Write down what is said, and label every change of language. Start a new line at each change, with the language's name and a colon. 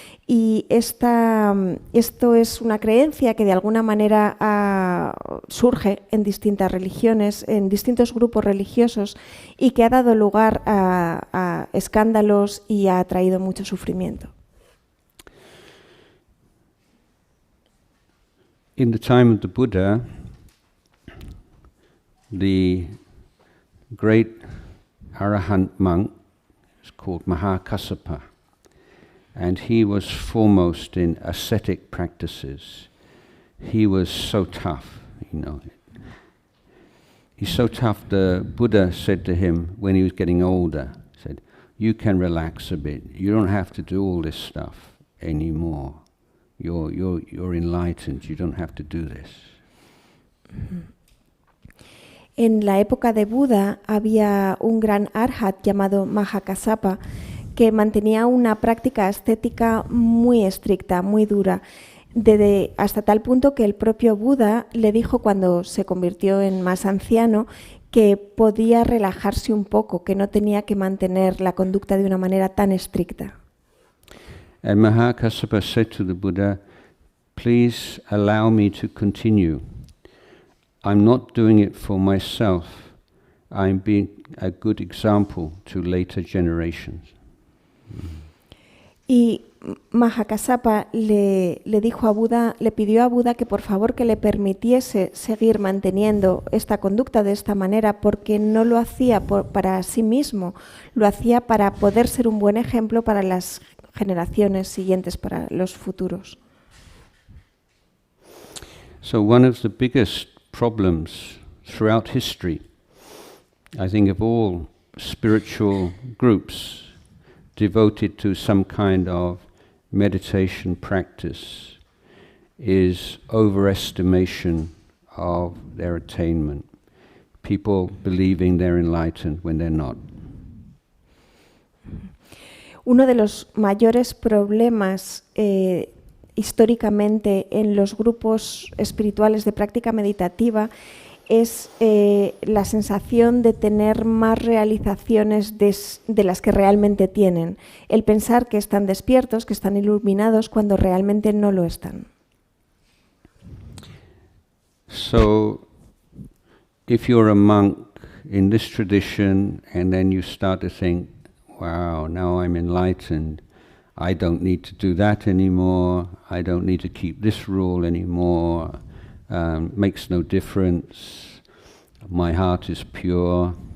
Spanish: Y esto es una creencia que de alguna manera surge en distintas religiones, en distintos grupos religiosos, y que ha dado lugar a escándalos y ha traído mucho sufrimiento.
English: In the time of the Buddha, the great arahant monk is called Mahakassapa, and he was foremost in ascetic practices. He was so tough, He's so tough, the Buddha said to him when he was getting older, said, "You can relax a bit. You don't have to do all this stuff anymore. You're enlightened. You don't have to do this."
Spanish: En la época de Buda había un gran arhat llamado Mahakassapa que mantenía una práctica ascética muy estricta, muy dura, hasta tal punto que el propio Buda le dijo cuando se convirtió en más anciano que podía relajarse un poco, que no tenía que mantener la conducta de una manera tan estricta.
English: And Mahakassapa said to the Buddha, "Please allow me to continue. I'm not doing it for myself. I'm being a good example to later generations."
Spanish: Y Mahakassapa le dijo a Buda, le pidió a Buda que por favor que le permitiese seguir manteniendo esta conducta de esta manera, porque no lo hacía para sí mismo, lo hacía para poder ser un buen ejemplo para las generaciones siguientes, para los futuros.
English: So one of the biggest problems throughout history, I think, of all spiritual groups devoted to some kind of meditation practice is overestimation of their attainment. People believing they're enlightened when they're not.
Spanish: Uno de los mayores problemas históricamente en los grupos espirituales de práctica meditativa es la sensación de tener más realizaciones de las que realmente tienen, el pensar que están despiertos, que están iluminados cuando realmente no lo están.
English: So, if you're a monk in this tradition and then you start to think, wow, now I'm enlightened, I don't need to do that anymore, I don't need to keep this rule anymore, makes no difference, my heart is pure,